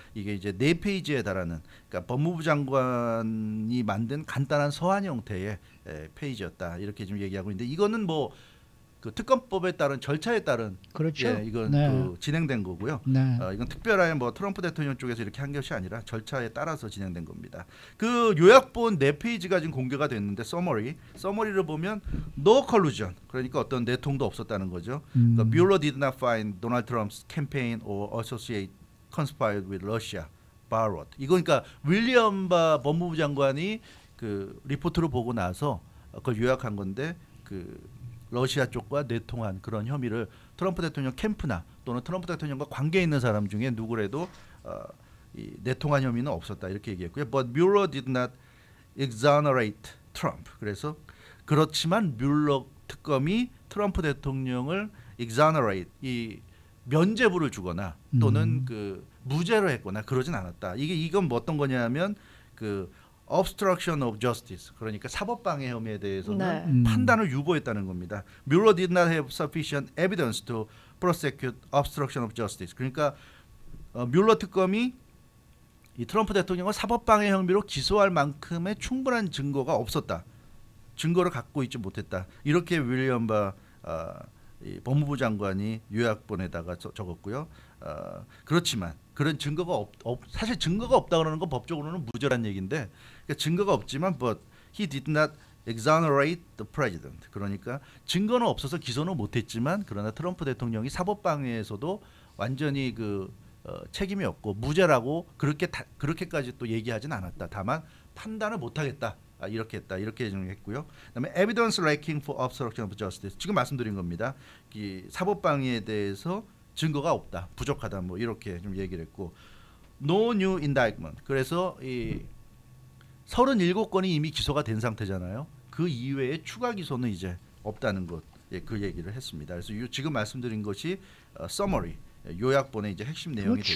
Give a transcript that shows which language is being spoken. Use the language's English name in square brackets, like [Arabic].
[Korean] 이게 이제 4페이지에 달하는, 그러니까 법무부 장관이 만든 간단한 서한 형태의 페이지였다, 이렇게 지금 얘기하고 있는데, 이거는 뭐 그 특검법에 따른 절차에 따른, 그렇죠. 예, 이건 네. 그 진행된 거고요. 네. 이건 특별한 뭐 트럼프 대통령 쪽에서 이렇게 한 것이 아니라 절차에 따라서 진행된 겁니다. 그 요약본 4페이지가 지금 공개가 됐는데, 서머리를 보면 [English] no collusion, [Korean] 그러니까 어떤 내통도 없었다는 거죠. 그러니까 [English] Mueller did not find Donald Trump's campaign or associate conspired with Russia, Barrot. [Korean] 이거 그러니까 윌리엄 바 법무부 장관이 그 리포트를 보고 나서 그걸 요약한 건데, 그 러시아 쪽과 내통한 그런 혐의를 트럼프 대통령 캠프나 또는 트럼프 대통령과 관계 있는 사람 중에 누구라도 이 내통한 혐의는 없었다, 이렇게 얘기했고요. [English] But Mueller did not exonerate Trump. [Korean] 그래서 그렇지만 뮬러 특검이 트럼프 대통령을 exonerate, 이 면죄부를 주거나 또는 그 무죄로 했거나 그러진 않았다. 이건 뭐 어떤 거냐면 그 obstruction of justice, 그러니까 사법방해 혐의에 대해서는 판단을 유보했다는 겁니다. [English] Mueller did not have sufficient evidence to prosecute obstruction of justice. [Korean] 그러니까 뮬러 특검이 이 트럼프 대통령을 사법방해 혐의로 기소할 만큼의 충분한 증거가 없었다, 증거를 갖고 있지 못했다, 이렇게 윌리엄 바 이 법무부 장관이 요약본에다가 적었고요. 그렇지만 그런 증거가 사실 증거가 없다 그러는 건 법적으로는 무죄란 얘기인데, 그러니까 증거가 없지만 [English] but he did not exonerate the president. [Korean] 그러니까 증거는 없어서 기소는 못했지만, 그러나 트럼프 대통령이 사법방해에서도 완전히 그 책임이 없고 무죄라고 그렇게까지 또 얘기하진 않았다. 다만 판단을 못하겠다, 이렇게 했다, 이렇게 정했고요. 그다음에 [English] evidence lacking for obstruction of justice, [Korean] 지금 말씀드린 겁니다. 이 사법방해에 대해서 증거가 없다, 부족하다, 뭐 이렇게 좀 얘기를 했고, [English] no new indictment. [Korean] 그래서 이 37건이 이미 기소가 된 상태잖아요. 그 이외에 추가 기소는 이제 없다는 것. 그 얘기를 했습니다. 그래서 지금 말씀드린 것이 서머리 요약본의 이제 핵심 내용이 되겠고요.